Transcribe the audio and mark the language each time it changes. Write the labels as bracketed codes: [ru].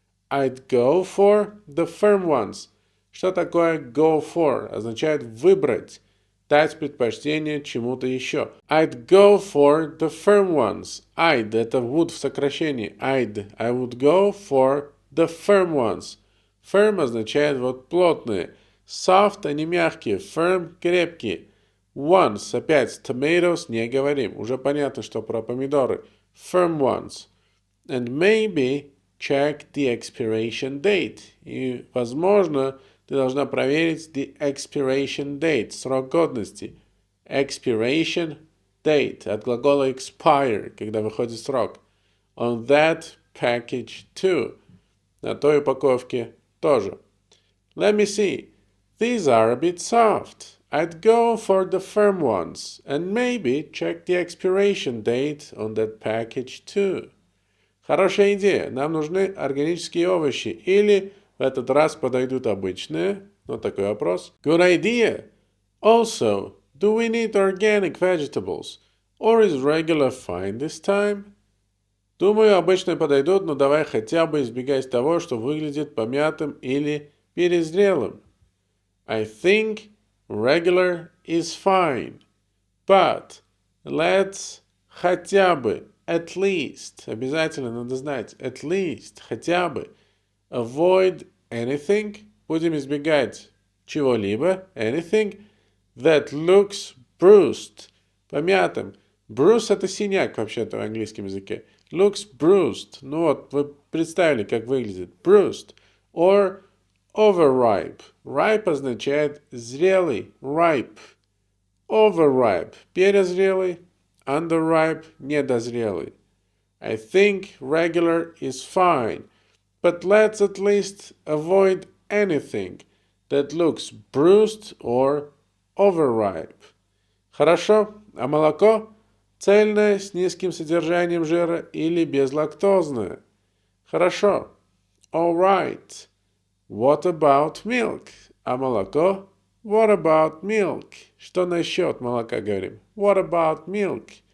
[en] I'd go for the firm ones. [ru] Что такое go for? Означает выбрать. Дать предпочтение чему-то еще. [en] I'd go for the firm ones. [ru] I'd это would в сокращении. [en] I would go for the firm ones. [ru] Firm означает вот плотные. Soft они мягкие. Firm крепкие. Ones опять tomatoes не говорим. Уже понятно, что про помидоры. [en] Firm ones. And maybe check the expiration date. [ru] И, возможно, ты должна проверить the expiration date, срок годности. Expiration date, от глагола expire, когда выходит срок. [en] On that package too. [ru] На той упаковке тоже. [en] Let me see. These are a bit soft. I'd go for the firm ones. And maybe check the expiration date on that package too. [ru] Хорошая идея. Нам нужны органические овощи. Или в этот раз подойдут обычные. Вот такой вопрос. [en] Good idea. Also, do we need organic vegetables? Or is regular fine this time? [ru] Думаю, обычные подойдут, но давай хотя бы избегать того, что выглядит помятым или перезрелым. [en] I think regular is fine. But let's [ru] хотя бы, [en] at least, [ru] обязательно надо знать, [en] at least, хотя бы, avoid anything, [ru] будем избегать чего-либо, [en] anything, that looks bruised, [ru] помятым. Bruise это синяк вообще-то в английском языке. [en] Looks bruised, [ru] ну вот, вы представили, как выглядит, bruised, or overripe. Ripe означает зрелый, ripe. Overripe, перезрелый, underripe, недозрелый. [en] I think regular is fine, but let's at least avoid anything that looks bruised or overripe. [ru] Хорошо, а молоко? Цельное, с низким содержанием жира или безлактозное? Хорошо. [en] All right. What about milk? [ru] А молоко? [en] What about milk? [ru] Что насчет молока говорим? [en] What about milk?